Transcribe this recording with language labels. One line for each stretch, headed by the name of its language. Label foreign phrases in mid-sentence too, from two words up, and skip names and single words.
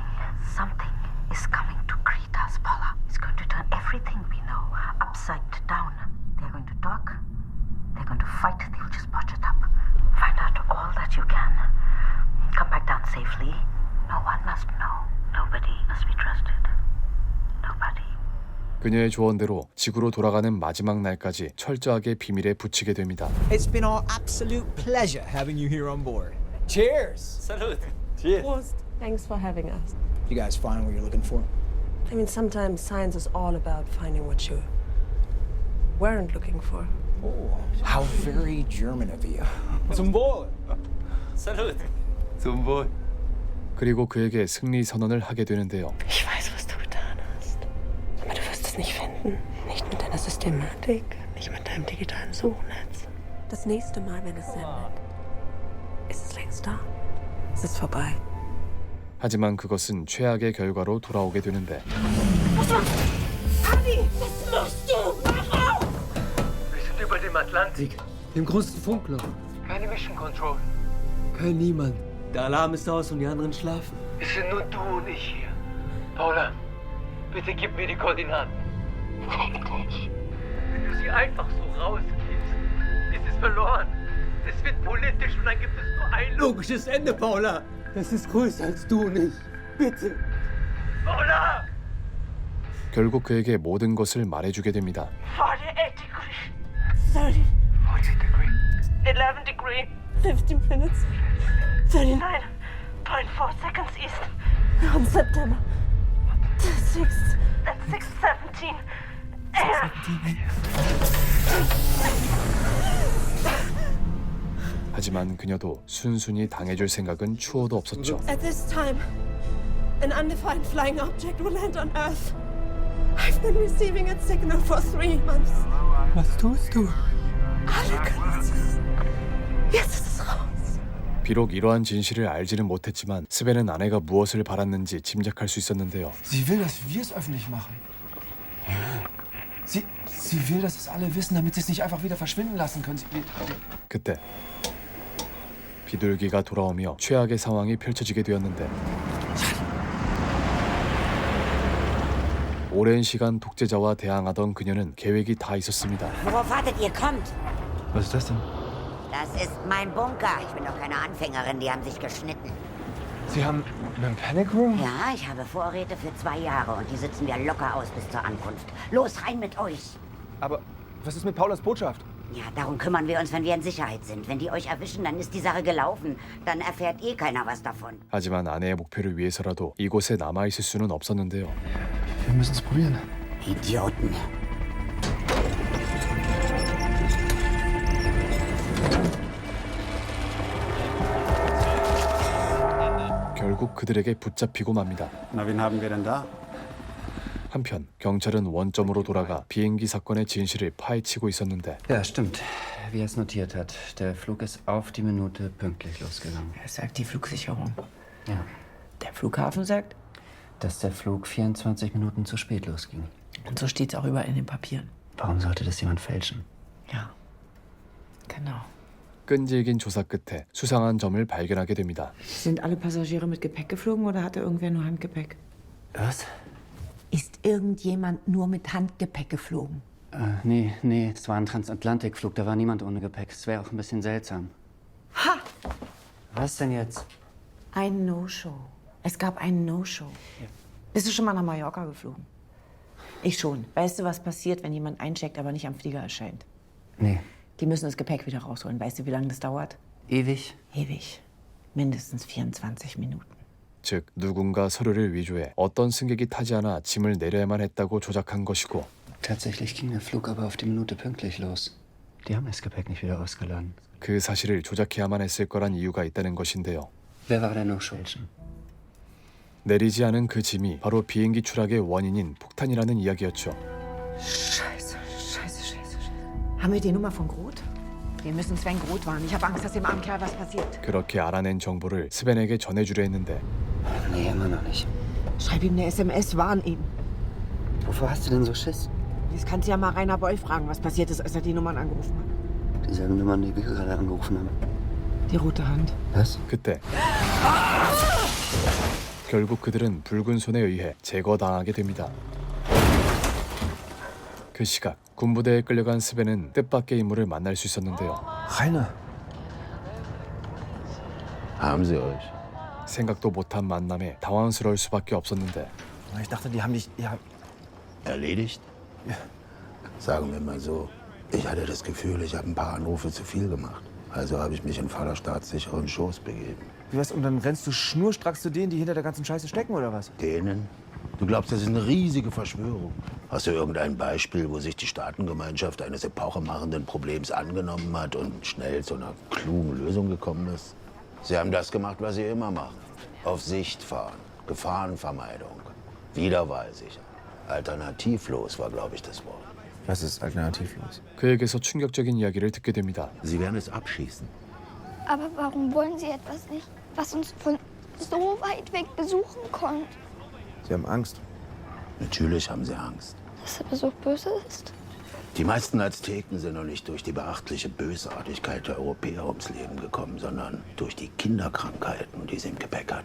English: Something is coming to greet us, Paula. It's going to turn everything we know upside down. They're going to talk. They're going to fight. They will just botch it up. Find out all that you can. Come back down safely. No one must know. Nobody must be trusted. Nobody.
Korean: 그녀의 조언대로 지구로 돌아가는 마지막 날까지 철저하게 비밀에 붙이게 됩니다.
English: It's been our absolute pleasure having you here on board. Cheers! Salud! Cheers! Prost. Thanks for having us. You guys find what you're looking for? I mean, sometimes science is all about finding what you weren't looking for. How very German of you.
German: Zum Wohl. Salut. Zum Wohl.
Korean: 그리고 그에게 승리 선언을 하게 되는데요.
German: Ich weiß, was du getan hast. Aber du wirst es nicht finden. Nicht mit deiner Systematik, nicht mit deinem digitalen Suchnetz. Das nächste Mal, wenn es sendet, ist es längst da. Es ist vorbei.
Korean: 하지만 그것은 최악의 결과로 돌아오게 되는데
German: Adi, was machst du? Mach auf! Wir sind über dem Atlantik, dem größten Funkloch. Keine Mission Control. Kein Niemand. Der Alarm ist aus und die anderen schlafen. Es sind nur du und ich hier. Paula, bitte gib mir die Koordinaten. Wenn du sie einfach so rausgibst, ist es verloren. Es wird politisch und dann gibt es nur ein logisches Ende, Paula. Das ist größer als du und ich. Bitte. Paula!
Korean: 결국 그에게 모든 것을 말해주게 됩니다.
English: 48 degrees. 30. 40 degrees. 11 degrees. 15 minutes. 39.4 seconds east. On September. 6:17 a.m.
Korean: 하지만 그녀도 순순히 당해줄 생각은 추호도 없었죠.
English: At this time, an undefined flying object will land on Earth. I've been receiving its signal for 3 months.
German: Was tust du? Alle können es. Jetzt ist es raus.
Korean: 비록 이러한 진실을 알지는 못했지만 스벤은 아내가 무엇을 바랐는지 짐작할 수 있었는데요.
German: Sie will, dass wir es öffentlich machen. Sie will, dass es alle wissen, damit sie es nicht einfach wieder verschwinden lassen können.
Korean: 그때 비둘기가 돌아오며 최악의 상황이 펼쳐지게 되었는데 오랜 시간 독재자와 대항하던 그녀는 계획이 다 있었습니다.
German: Worauf wartet ihr? Kommt! Was ist das denn? Das ist mein Bunker. Ich bin doch keine Anfängerin, die haben sich geschnitten. Sie haben einen
English: Panic Room?
German: Ja, ich habe Vorräte für 2 Jahre und die sitzen wir locker aus bis zur Ankunft. Los, rein mit euch! Aber was ist mit Paulas Botschaft? Ja, darum kümmern wir uns, wenn wir in Sicherheit sind. Wenn die euch erwischen, dann ist die Sache gelaufen. Dann erfährt eh keiner was davon.
Korean: 하지만 아내의 목표를 위해서라도 이곳에 남아있을 수는 없었는데요.
German: Wir müssen es probieren. Idioten.
Korean: 결국 그들에게 붙잡히고 맙니다.
German: Na, wen haben wir denn da?
Korean: 한편 경찰은 원점으로 돌아가 비행기 사건의 진실을 파헤치고 있었는데
German: Ja, stimmt. Wie er es notiert hat. Der Flug ist auf die Minute pünktlich losgegangen. Das sagt die Flugsicherung. Ja. Der Flughafen sagt? Dass der Flug 24 Minuten zu spät losging. Und so steht es auch überall in den Papieren. Warum sollte das jemand fälschen? Ja, genau.
Korean: 끈질긴 조사 끝에 수상한 점을 발견하게 됩니다.
German: Sind alle Passagiere mit Gepäck geflogen oder hatte irgendwer nur Handgepäck? Was? Ist irgendjemand nur mit Handgepäck geflogen? Nee, es war ein Transatlantikflug, da war niemand ohne Gepäck. Es wäre auch ein bisschen seltsam. Ha! Was denn jetzt? Ein No-Show. Es gab einen No-Show. Bist du schon mal nach Mallorca geflogen? Ich schon. Weißt du, was passiert, wenn jemand eincheckt, aber nicht am Flieger erscheint? Nee. Die müssen das Gepäck wieder rausholen. Weißt du, wie lange das dauert? Ewig? Ewig. Mindestens 24 Minuten.
Korean: 즉 누군가 서류를 위조해 어떤 승객이 타지 않아 짐을 내려야만 했다고 조작한 것이고
German: Tatsächlich ging der Flug aber auf die Minute pünktlich los. Die haben das Gepäck nicht wieder ausgeladen.
Korean: 그 사실을 조작해야만 했을 거란 이유가 있다는 것인데요.
German: Wer war der No-Show?
Korean: 내리지 않은 그 짐이 바로 비행기 추락의 원인인 폭탄이라는 이야기였죠.
German: Scheiße. Haben wir die Nummer von Groth? Wir müssen Sven Groth warnen. Ich habe Angst, dass dem armen Kerl was passiert. 그렇게 알아낸 정보를 스벤에게 전해주려 했는데 Nee, immer noch nicht. Schreib ihm eine SMS, warn ihn. Wovor hast du denn so Schiss? Jetzt kannst du ja mal Rainer Boll fragen, was passiert ist, als er die Nummern angerufen hat. Dieselben Nummern, die wir gerade angerufen haben. Die rote Hand. Was?
Korean: 그때 결국 그들은 붉은 손에 의해 제거당하게 됩니다. 그 시각 군부대에 끌려간 스벤은 뜻밖의 인물을 만날 수 있었는데요.
German: Rainer. Haben Sie euch?
Korean: 생각도 못한 만남에 당황스러울 수밖에 없었는데
German: Ich dachte, die haben dich... Ja. Erledigt? Ja. Sagen wir mal so, ich hatte das Gefühl, ich habe ein paar Anrufe zu viel gemacht. Also habe ich mich in voller staatssicheren Schoß begeben. Wie was? Und dann rennst du schnurstracks zu denen, die hinter der ganzen Scheiße stecken, oder was? Denen? Du glaubst, das ist eine riesige Verschwörung. Hast du irgendein Beispiel, wo sich die Staatengemeinschaft eines epochemachenden Problems angenommen hat und schnell zu einer klugen Lösung gekommen ist? Sie haben das gemacht, was sie immer machen. Auf Sicht fahren, Gefahrenvermeidung, wiederwahlsicher. Alternativlos war, glaube ich, das Wort. Was ist alternativlos?
Korean: 그에게서 충격적인 이야기를 듣게 됩니다.
German: Sie werden es abschießen. Aber warum wollen Sie etwas nicht, was uns von so weit weg besuchen kommt? Sie haben Angst. Natürlich haben sie Angst. Dass der Besuch böse ist? Die meisten Azteken sind noch nicht durch die beachtliche Bösartigkeit der Europäer ums Leben gekommen, sondern durch die Kinderkrankheiten, die sie im Gepäck hatten.